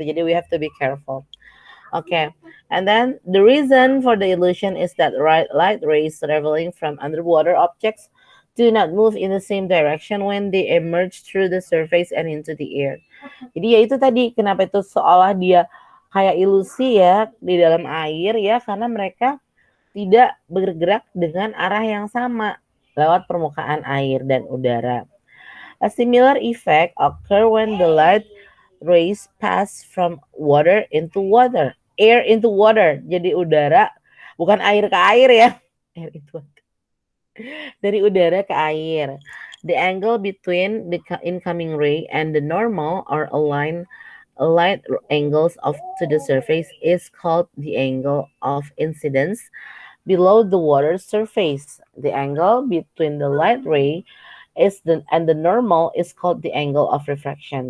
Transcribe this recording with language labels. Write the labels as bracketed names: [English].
[English] Jadi we have to be careful. Okay, and then the reason for the illusion is that light rays traveling from underwater objects do not move in the same direction when they emerge through the surface and into the air. [Indonesian] Jadi ya itu tadi, kenapa itu seolah dia kayak ilusi ya di dalam air ya, karena mereka tidak bergerak dengan arah yang sama lewat permukaan air dan udara. [English] A similar effect occur when the light rays pass from water into water, air into water. [Indonesian] Jadi udara, bukan air ke air ya. [English] Air into water. [Indonesian] Dari udara ke air. [English] The angle between the incoming ray and the normal or aligned light angles to the surface is called the angle of incidence below the water surface. The angle between the light ray and the normal is called the angle of refraction.